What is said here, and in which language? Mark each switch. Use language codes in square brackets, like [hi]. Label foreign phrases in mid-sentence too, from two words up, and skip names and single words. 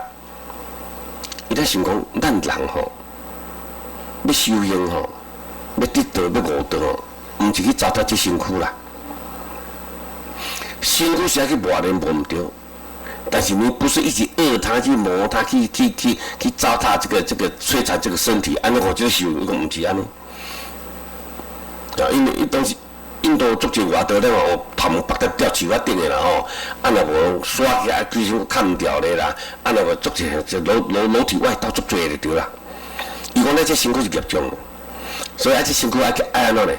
[nan] 伊在想讲，咱人吼，要修行吼，要得道要悟道吼，毋是去糟蹋这身躯啦。身躯是要去磨练，无毋对，但是你不是一直饿它去磨它去糟蹋这个摧残这个身体，安尼我就修，伊讲毋是安尼。因为当时印度足侪外道咧吼，头毛绑得吊树仔顶的啦吼，若无刷起来规身砍掉咧啦，若无足侪就裸体外道足侪就对啦。伊讲咱这身躯是业障，所以这身躯爱安怎呢？